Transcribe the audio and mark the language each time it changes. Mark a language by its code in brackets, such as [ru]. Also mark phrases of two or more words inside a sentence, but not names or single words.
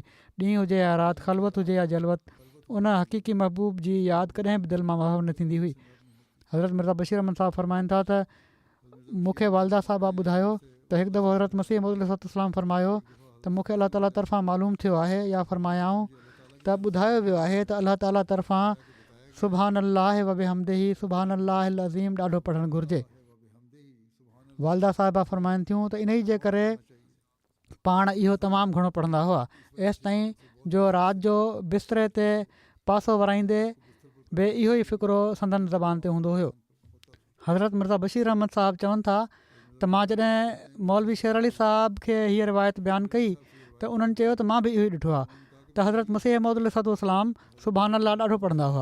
[sd] ॾींहुं हुजे या राति, ख़लवत हुजे या जलवत, उन हक़ीक़ी महबूब जी यादि कॾहिं बि दिलि मां महव न थींदी हुई। हज़रत मिर्ज़ा बशीर अहमद साहब फरमाइनि था त मूंखे वालदा साहिबा ॿुधायो त हिकु दफ़ो हज़रत मसीह मौद अलैहिस्सलाम फरमायो त मूंखे अलाह ताला तरफ़ां मालूम थियो आहे या फरमायाऊं त ॿुधायो वियो आहे त अलाह ताला तरफ़ां [ar] سبحان الله وبحمده سبحان الله العظيم [sd] ॾाढो पढ़णु घुरिजे। वालदा साहिबा फरमाइनि थियूं त इन ई जे करे पाण इहो तमामु घणो पढ़ंदा हुआ, एसि ताईं जो राति जो बिस्तरे ते पासो वराईंदे बि इहो ई फ़िक्रो संदन ज़बान ते हूंदो हुयो। हज़रत मिर्ज़ा बशीर अहमद साहब चवनि था त मां जॾहिं मौलवी शेर अली साहब खे हीअ रिवायत बयानु कई त उन्हनि चयो त मां बि इहो ई ॾिठो आहे त हज़रत मसीह मौद अलैहिस्सलाम [ar] سبحان الله [sd] ॾाढो पढ़ंदा हुआ।